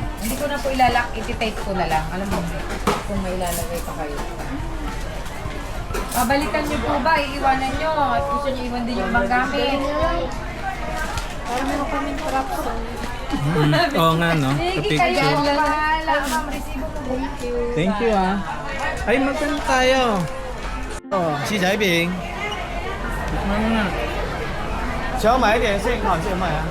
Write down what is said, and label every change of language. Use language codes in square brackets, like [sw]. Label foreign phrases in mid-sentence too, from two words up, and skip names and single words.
[tl] Hindi ko na po ilalak, iti-tape ko na lang. Alam mo, kung may ilalagay pa kayo. Babalikan niyo po ba? Iiwanan niyo? At gusto niyo iwan din yung ibang gamit? Para meron kaming props. Oo nga no. Sa Sige, kayo picture. ang bahala. Ma'am, resibo mo. [en] Thank you. Thank you [tl] ah. Ay, magkano tayo? Oh, Si Thái Bình. tikman mo na. [zh] 想要买一点现烤现卖啊。